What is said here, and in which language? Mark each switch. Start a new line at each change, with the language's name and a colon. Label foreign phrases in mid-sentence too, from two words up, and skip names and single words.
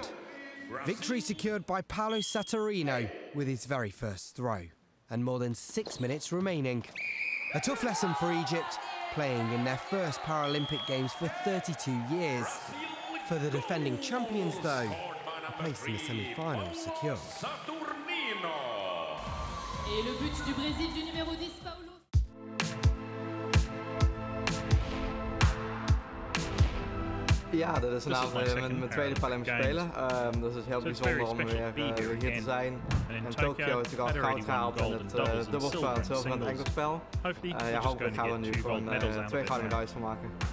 English: Victory secured by Paulo Saturino with his very first throw, and more than 6 minutes remaining. A tough lesson for Egypt, playing in their first Paralympic Games for 32 years. For the defending champions, though, a place in the semi-finals secured.
French: Et le but du Brésil du numéro 10, Paulo.
Dutch: Ja, dit is mijn tweede Paralympische Spelen. Dus het is heel bijzonder om weer hier te zijn. In Tokio natuurlijk al goud gehaald in het dubbelspel en zilver en het enkelspel. Ja, hopelijk gaan we er nu gewoon 2 gouden medailles van maken.